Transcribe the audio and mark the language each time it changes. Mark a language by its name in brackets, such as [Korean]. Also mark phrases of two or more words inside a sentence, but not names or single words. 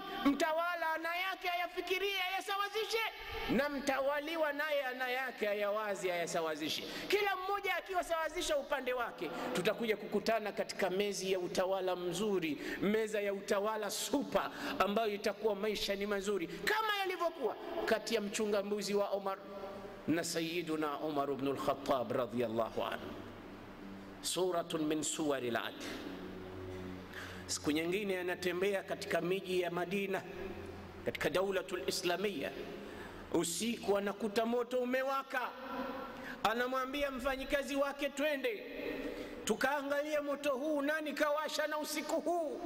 [Swahili] Mtawala ana yake ayafikirie, ayasawazishe, na mtawaliwa naye ana yake ayawazi, ayasawazishe. Kila mmoja akiwasawazisha upande wake, tutakuja kukutana katika mezi ya utawala mzuri, meza ya utawala super, ambayo itakuwa maisha ni mazuri kama yalivyokuwa kati ya mchunga mbuzi wa Umar na Sayyiduna Umar ibn al-Khattab [Arabic] رضي الله عنه. صورة من صور العدل. [Swahili] Siku nyingine anatembea katika miji ya Madina, katika [Arabic] الدولة الإسلامية. [Swahili] Usiku anakuta moto umewaka, anamwambia mfanyikazi wake, twende tukaangalia moto huu, nani kawasha na usiku huu.